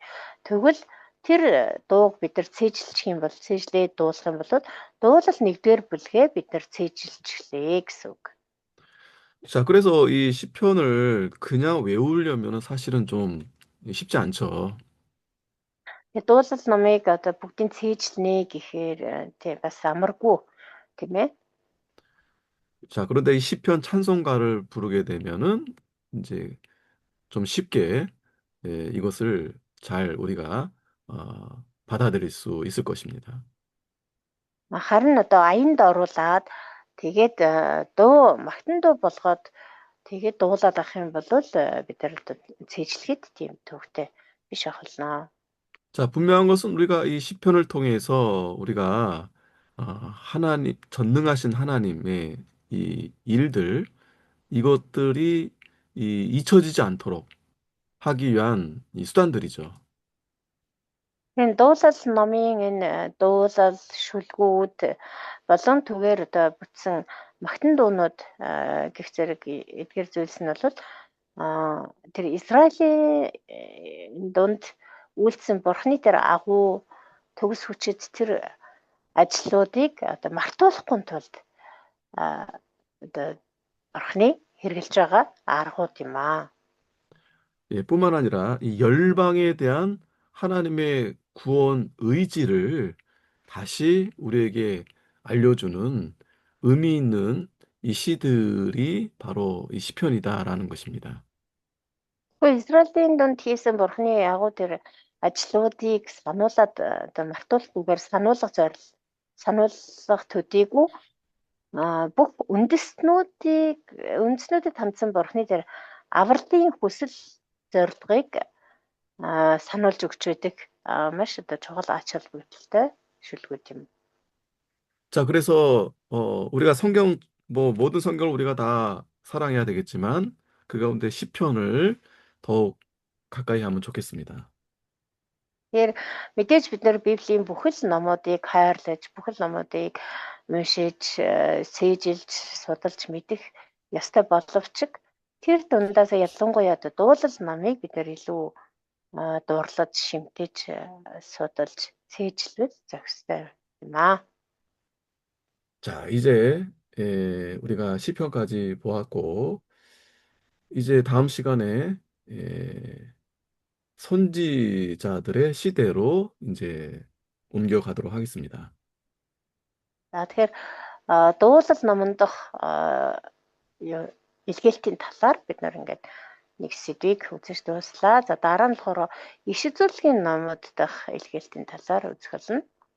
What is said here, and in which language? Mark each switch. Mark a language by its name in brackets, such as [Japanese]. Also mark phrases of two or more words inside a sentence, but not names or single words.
[Mongolian] Тэгвэл тэр дууг бид нар цээжилчих юм бол цээжлээд дуулах юм бол дуулал 1-р бүлгээ бид нар цээжилчихлээ гэсэн үг. [Korean] 자, 그래서 이 시편을 그냥 외우려면은 사실은 좀 쉽지 않죠. [Mongolian] Дуулал номыг одоо бүгдийг цээжлэнэ гэхээр тий бас амаргүй тийм ээ. [Korean] 자, 그런데 이 시편 찬송가를 부르게 되면은 이제 좀 쉽게 이것을 잘 우리가 받아들일 수 있을 것입니다. [Mongolian] Харин одоо аянд оруулаад тэгээд дуу магтан дуу болгоод тэгээд дуулаад авах юм бол бид нар цээжлэхэд тийм төвхтэй биш ахолноо. [Korean] 자, 분명한 것은 우리가 이 시편을 통해서 우리가 하나님, 전능하신 하나님의 이 일들, 이것들이 잊혀지지 않도록 하기 위한 이 수단들이죠. [Mongolian] Энэ дуулал номын энэ дуулал шүлгүүд болон түгээр одоо бүтсэн магтан дуунууд гэх зэрэг эдгээр зүйлс нь бол тэр Израилийн дунд үйлдсэн бурхны тэр агуу төгс хүчит тэр ажлуудыг одоо мартуулахгүй тулд одоо бурхны хэрэгжилж байгаа аргууд юм аа. [Korean] 예, 뿐만 아니라 이 열방에 대한 하나님의 구원 의지를 다시 우리에게 알려주는 의미 있는 이 시들이 바로 이 시편이다라는 것입니다. [Mongolian] Израилийн дунд хийсэн Бурхны агуу тэр ажлуудыг сануулад одоо мартуулахгүйгээр сануулгах төдийгүй бүх үндэстнүүдэд хандсан Бурхны тэр авралын хүсэл зорилгыг сануулж өгч байдаг маш одоо чухал ач холбогдолтой шүлгүүд юм. [Korean] 자, 그래서 우리가 모든 성경을 우리가 다 사랑해야 되겠지만 그 가운데 시편을 더욱 가까이 하면 좋겠습니다. [Mongolian] Тэгэхээр мэдээж бид нар Библийн бүхэл номуудыг хайрлаж, бүхэл номуудыг уншиж, сээжилж, судалж мэдэх ёстой боловч тэр дундаас ялангуяа дуулал номыг бид нар илүү дуурлаж, шимтэж, судалж, сээжлвэл зохистой юм аа. [Korean] 자, 이제 우리가 시편까지 보았고 이제 다음 시간에 선지자들의 시대로 이제 옮겨가도록 하겠습니다. [Mongolian] За тэгэхээр дуулал номондох илгээлтийн талаар бид нар ингээд нэг сэдвийг үзэж дууслаа. За дараа нь болохоор иш үзүүлгийн номууд дахь илгээлтийн талаар үзэх болно.